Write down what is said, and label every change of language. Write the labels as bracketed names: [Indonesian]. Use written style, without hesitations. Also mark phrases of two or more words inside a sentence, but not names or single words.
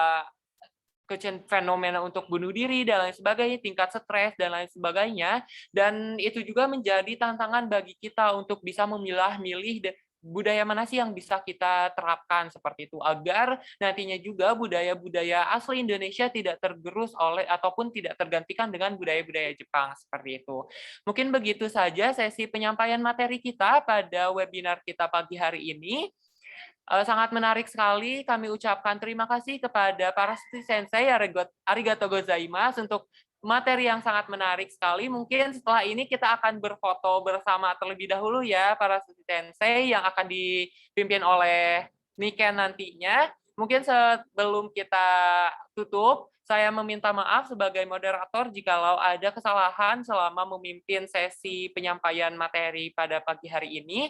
[Indonesian] fenomena untuk bunuh diri dan lain sebagainya, tingkat stres dan lain sebagainya, dan itu juga menjadi tantangan bagi kita untuk bisa memilah-milih budaya mana sih yang bisa kita terapkan seperti itu agar nantinya juga budaya-budaya asli Indonesia tidak tergerus oleh ataupun tidak tergantikan dengan budaya-budaya Jepang seperti itu. Mungkin begitu saja sesi penyampaian materi kita pada webinar kita pagi hari ini. Sangat menarik sekali. Kami ucapkan terima kasih kepada para sensei, [Japanese] ありがとうございます [Indonesian] untuk materi yang sangat menarik sekali. Mungkin setelah ini kita akan berfoto bersama terlebih dahulu ya, para sensei yang akan dipimpin oleh Niken nantinya. Mungkin sebelum kita tutup, saya meminta maaf sebagai moderator jikalau ada kesalahan selama memimpin sesi penyampaian materi pada pagi hari ini.